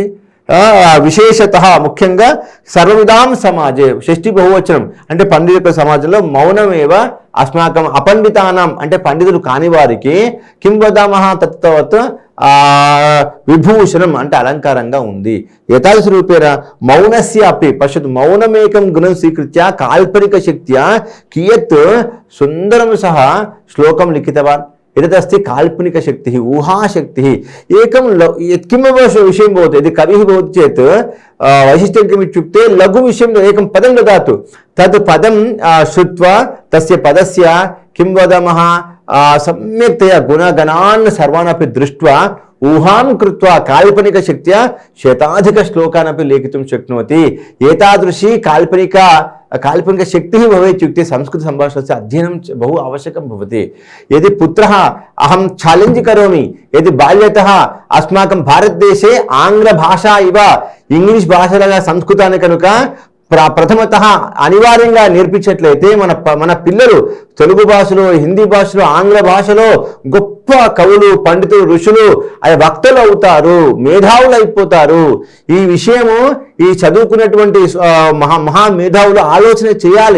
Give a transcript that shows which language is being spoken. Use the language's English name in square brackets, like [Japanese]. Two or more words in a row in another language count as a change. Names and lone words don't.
[Telugu] విశేషతః ముఖ్యంగా [Sanskrit] సర్వవిధాం సమాజే [Telugu] షష్ఠి బహువచనం అంటే పండితుల సమాజంలో [Sanskrit] మౌనమేవ అస్మాకం అపండితానాం [Telugu] అంటే పండితులు కాని వారికి [Sanskrit] కిం వదామః తత్వత్ విభూషణం [Telugu] అంటే అలంకారంగా ఉంది. [Sanskrit] యథాదృశ రూపేణ మౌనస్య అపి పశ్యతు మౌనమేకం గుణం స్వీకృత్య కాల్పనిక శక్త్యా కియత్ సుందరం సహ శ్లోకం లిఖితవాన్. एतदस्ति काल्पनिकशक्तिः ऊहाशक्तिः. एकं यत्किमपि विषयं भवति यदि कविः भवति चेत् वैशिष्ट्यं किम् इत्युक्ते लघु विषयं एकं पदं ददातु. तत् पदं श्रुत्वा तस्य पदस्य किं वदामः सम्यक्तया गुणगणान् सर्वान् अपि दृष्ट्वा ऊहां कृत्वा काल्पनिकशक्त्या शताधिकश्लोकान् अपि लेखितुं शक्नोति. एतादृशी काल्पनिकशक्तिः भवेत् इत्युक्ते संस्कृतसम्भाषणस्य अध्ययनं बहु आवश्यकं भवति. यदि पुत्रः अहं ఛాలెంజ్ करोमि यदि बाल्यतः अस्माकं भारतदेशे आङ्ग्लभाषा इव [Telugu] इंग्लिश् भाषालाగా సంస్కృతాన్ని కనుక ప్రథమతః అనివార్యంగా నేర్పించేట్లయితే మన పిల్లలు తెలుగు భాషలో, హిందీ భాషలో, ఆంగ్ల భాషలో గొప్ప కవులు, పండితులు, ఋషులు, వక్తలు అవుతారు, మేధావులు అయిపోతారు. ఈ విషయము ఈ చదువుకున్నటువంటి మహా మేధావులు ఆలోచన చేయాలి.